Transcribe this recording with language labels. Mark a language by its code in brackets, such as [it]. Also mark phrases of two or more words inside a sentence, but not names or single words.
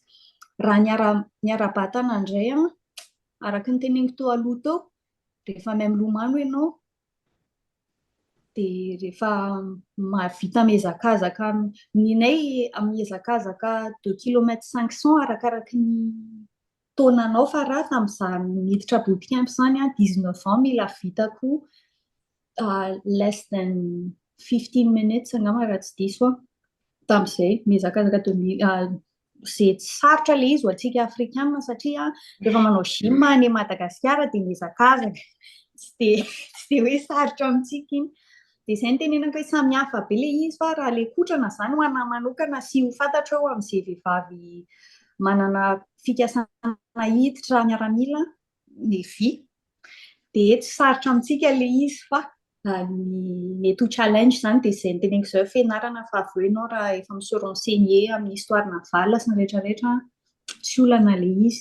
[mg] Raha niara-batana indray araka ny teneniko teo aloha teo, rehefa mahay milomano ianao dia rehefa mahavita mihazakazaka ninay mihazakazaka 2 kilomètre 500 arakaraka ny taonanao, fa raha tamin'izaho miditra bootcamp izany 19 ans mila vitako [en] less than 15 minutes [mg] angamba raha tsy diso tamin'izay mihazakazaka izay tsy sarotra ilay izy ho antsika afrikanina satria rehefa manao gym any Madagasikara dia mihazakazaka tsy dia hoe sarotra amintsika iny. Dia izay ny tenenako hoe samy hafa be ilay izy, fa raha ilay kotrana izany ho anahy manokana sy ho fantatra ao amin'izay vehivavy manana fikasana hiditra miaramila ny vy dia tsy sarotra amintsika ilay izy, fa ny eto challenge izany dia izay ny teneniko izao fianarana fa avy eo ianao raha efa misy renseigner amin'ny [fr] histoire navale [mg] sy ny rehetrarehetra tsy olana ilay izy.